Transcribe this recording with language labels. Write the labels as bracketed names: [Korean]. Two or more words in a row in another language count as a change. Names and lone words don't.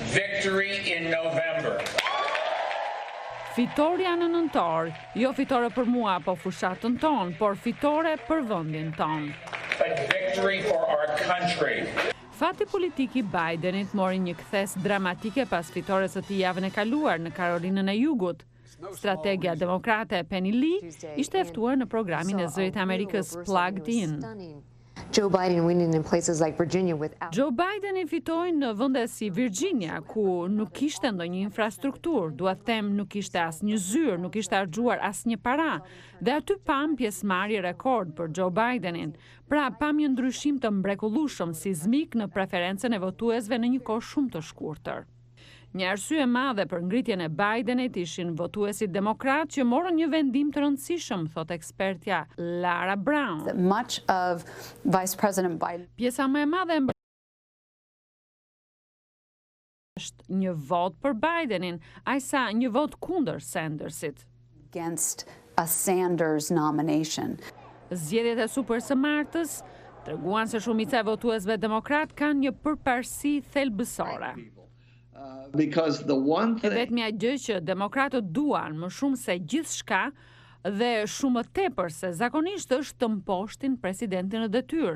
[Albanian] Fitoria në nëntor, jo fitore për mua apo fushatën ton, por fitore për vendin ton. Fati politik i Bidenit mori një kthes dramatike pas fitores së tij javën e kaluar në Karolinën e Jugut. Strategja demokrate Penny Lee ishte e ftuar në programin e Zërit Amerikës Plugged In. [English] Joe Biden winning in places like Virginia without. [Albanian] Joe Biden i fitoi në vende si Virginia, ku nuk kishte ndonjë infrastrukturë, dua të them nuk kishte asnjë zyrë, nuk kishte harxuar asnjë para, dhe aty pam pjesëmarrje rekord për Joe Bidenin. Pra pam një ndryshim të mrekullueshëm sismik në preferencën e votuesve në një kohë shumë të shkurtër. Një arsye e madhe për ngritjen e Bidenit ishin votuesit demokrat që morën një vendim të rëndësishëm, thot ekspertja Lara Brown. [English] Much of Vice President Biden. [Albanian] Pjesa më e madhe është një vot për Bidenin, ai sa një vot kundër Sandersit. [English] Against a Sanders nomination. [Albanian] Zgjedhjet e super së martës treguan se shumica e votuesve demokrat kanë një përparësi thelbësore. E vetmja gjë që demokratët duan më shumë se gjithçka dhe shumë më tepër se zakonisht është të mposhtin presidentin në detyrë.